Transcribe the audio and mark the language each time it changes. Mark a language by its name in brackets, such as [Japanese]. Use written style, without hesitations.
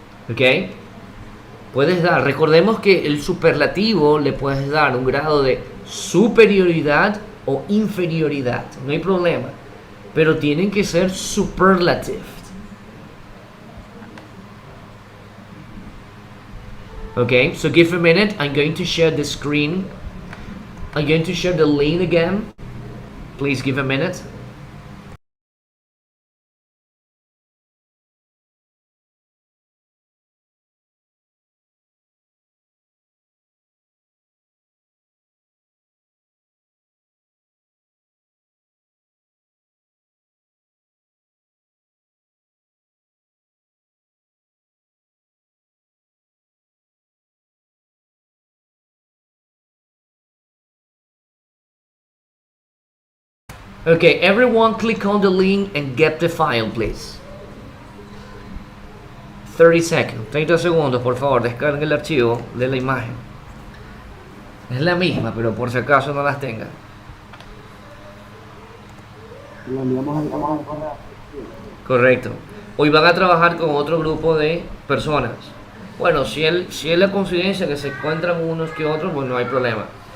[Spanish] ¿Ok? Puedes dar, recordemos que el superlativo le puedes dar un grado de superioridad o inferioridad, no hay problema, pero tienen que ser superlative. [English] Okay, so give a minute, I'm going to share the screen, I'm going to share the link again, please give a minute. Okay, everyone click on the link and get the file, please. 30 seconds, [Spanish] 30 segundos, por favor, descarguen el archivo de la imagen. Es la misma, pero por si acaso no las tengan. Lo enviamos al correo. Correcto. Hoy van a trabajar con otro grupo de personas. Bueno, si es la coincidencia que se encuentran unos que otros, pues no hay problema.